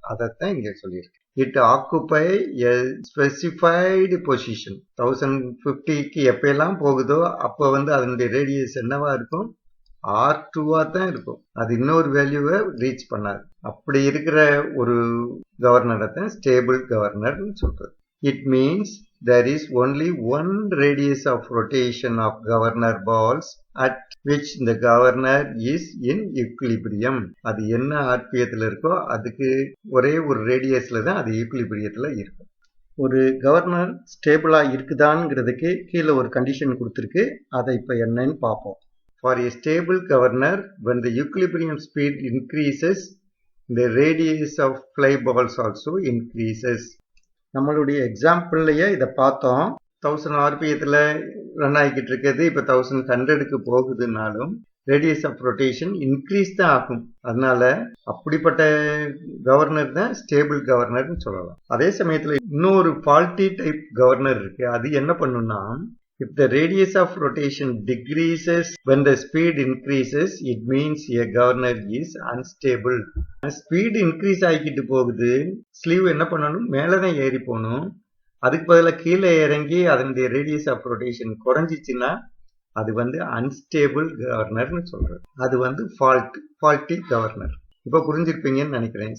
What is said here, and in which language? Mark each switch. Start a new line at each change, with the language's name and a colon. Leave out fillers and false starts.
Tamil: அதைத்தான் இங்க சொல்லியிருக்கு.
English: It occupy a specified position.
Tamil: 1050க்கு எப்பெல்லாம் போகுதோ அப்ப வந்து அதனுடைய ரேடியஸ் என்னவா இருக்கும், R2 தான் இருக்கும். அது இன்னொரு வேல்யூவை ரீச் பண்ணாது. அப்படி இருக்கிற ஒரு கவர்னரை தான் ஸ்டேபிள் கவர்னர்னு சொல்றது.
English: It means there is only one radius of rotation of governor balls at which the governor is in equilibrium.
Tamil: அது என்ன ஆர்பிஎத்துல இருக்கோ அதுக்கு ஒரே ஒரு ரேடியஸ்ல தான் அது ஈக்குலிபிரியத்துல இருக்கும். ஒரு கவர்னர் ஸ்டேபிளா இருக்குதான்ங்கிறதுக்கு கீழே ஒரு கண்டிஷன் கொடுத்துருக்கு. அதை இப்ப என்னன்னு பார்ப்போம்.
English: For a stable governor, when the equilibrium speed increases, the radius of fly balls also increases.
Tamil: நம்மளுடைய எக்ஸாம்பிள்லயே இதை பார்த்தோம். 1000 ஆர்பிஎத்துல ரன் ஆகிக்கிட்டு இருக்கிறது இப்ப 1100க்கு போகுதுனாலும் ரேடியஸ் ஆஃப் ரொட்டேஷன் இன்க்ரீஸ் தான் ஆகும். அதனால அப்படிப்பட்ட கவர்னர் தான் ஸ்டேபிள் கவர்னர்னு சொல்லலாம். அதே சமயத்துல இன்னொரு ஃபால்ட்டி டைப் கவர்னர் இருக்கு. அது என்ன பண்ணும்னா,
English: if the radius of rotation decreases when the speed increases, it means a governor is unstable.
Tamil: Speed increase ஆகிக்கிட்டு போகுது, ஸ்லீவ் என்ன பண்ணணும், மேலதான் ஏறி போகணும். அதுக்கு பதிலாக கீழே இறங்கி அதனுடைய ரேடியஸ் ஆஃப் ரொட்டேஷன் குறைஞ்சிச்சுன்னா அது வந்து அன்ஸ்டேபிள் கவர்னர்னு சொல்றது. அது வந்து ஃபால்ட்டி கவர்னர். இப்ப புரிஞ்சிருப்பீங்கன்னு நினைக்கிறேன்.